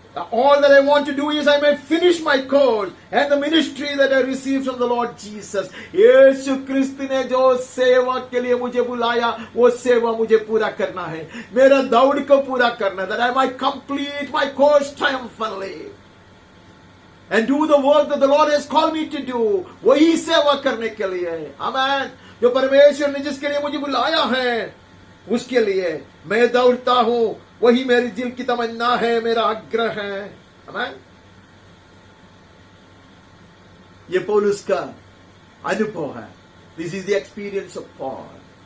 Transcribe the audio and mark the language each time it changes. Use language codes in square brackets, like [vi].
[en] All that I want to do is I may finish my course and the ministry that I received from the Lord Jesus. [hi] यीशु क्रिस्त ने जो सेवा के लिए मुझे बुलाया वो सेवा मुझे पूरा करना है. मेरा दौड़ को पूरा करना है. [en] That I might complete my course triumphantly and do the work that the Lord has called me to do. [hi] वही सेवा करने के लिए है. आमीन. जो परमेश्वर ने जिसके लिए मुझे बुलाया है उसके लिए मैं दौड़ता हूं. वही मेरी दिल की तमन्ना है, मेरा आग्रह है. आमीन. ये पौलुस का अनुभव है. [en] This is the experience of Paul.